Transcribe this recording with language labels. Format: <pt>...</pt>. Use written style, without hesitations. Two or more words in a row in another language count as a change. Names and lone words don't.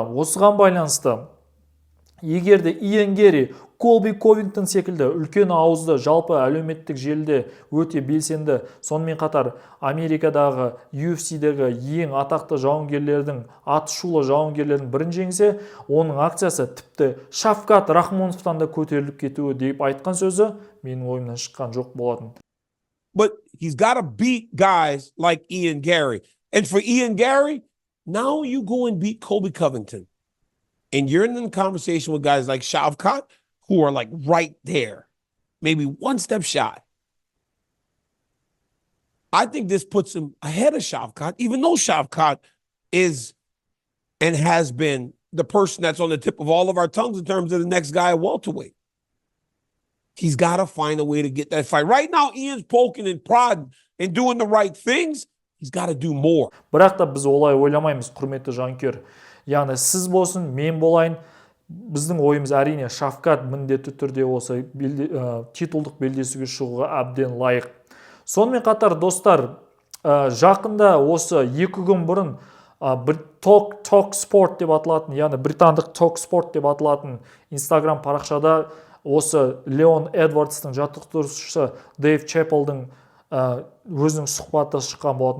<kk>Осыған байланысты егер де Иэн Герри Колби Ковингтон секілді үлкен ауызды жалпы әлеуметтік желіде өте белсенді, сонымен қатар Америкадағы UFC-дегі ең атақты жауынгерлердің, атышулы жауынгерлердің бірін жеңсе, оның акциясы тіпті Шавкат Рахмоновтан да көтеріліп кетуі деп айтқан сөзі менің ойымнан шыққан жоқ болатын.</kk> <en>but he's got to beat guys like Ian Gary. And for Ian Gary, now you go and beat Colby Covington. And you're in the conversation with guys like Shavkat, who are like right there, maybe one step shy. I think this puts him ahead of Shavkat, even though Shavkat is and has been the person that's on the tip of all of our tongues in terms of the next guy at welterweight. He's got to find a way to get that fight. Right now, Ian's poking and prodding and doing the right things. He's got to do more.</en> <kk>Бірақ та біз олай ойламаймыз, құрметті жанкүйер. Яғни сіз болсын, мен болайын, біздің ойымыз әрине Шавкат міндетті түрде осы титулдық белдесуге шығуға әбден лайық. Сонымен қатар достар, жақында осы 2 күн бұрын бір Talk Sport деп аталатын, яғни британдық Talk Sport деп аталатын Instagram парақшада осы Леон Эдвардстың жаттықтырушысы Дэйв Чепелдің өзінің сұхбаты шыққан болатын.</kk>